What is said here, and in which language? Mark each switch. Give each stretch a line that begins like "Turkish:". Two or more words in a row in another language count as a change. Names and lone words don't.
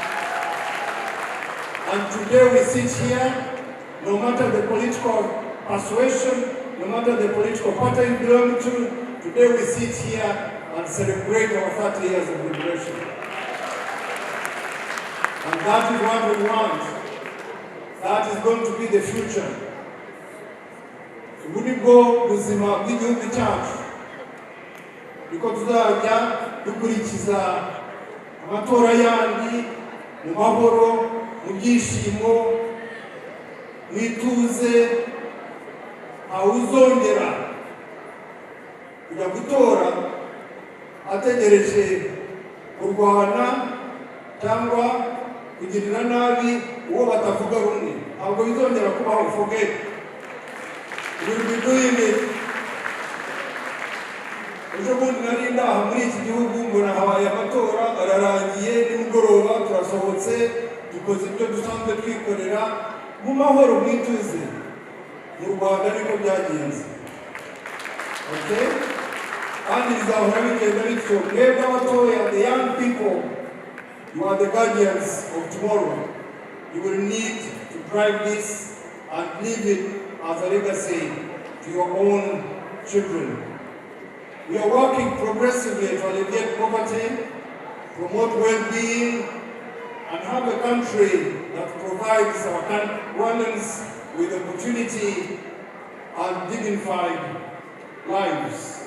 English: And today we sit here, no matter the political persuasion, no matter the political party you belong to, today we sit here and celebrate our 30 years of liberation. And that is what we want. That is going to be the future.
Kinyarwanda: Ubunigo buzima bw'igihugu cyacu niko tuzajya dukurikiza amatora yandi mu mahoro, mu byishimo, mwituze, awuzongera kujya gutora ategereje kurwana cyangwa kugirira nabi uwo batavuga rumwe. Ntabwo bizongera kubaho.
English: Forget. We will be doing it.
Kinyarwanda: Ejo bundi nari ndaha muri iki gihugu mbona habaye amatora ararangiye, nimugoroba turasohotse dukoze ibyo dusanzwe twikorera mu mahoro mwituze. Mu Rwanda niko byagenze. Okay? And bizahora bigenda bityo. Mwebwe abatoya,
English: the young people, you are the guardians of tomorrow. You will need to drive this and leave it as a legacy to your own children. We are working progressively to alleviate poverty, promote well-being, and have a country that provides our Rwandans with opportunity and dignified lives.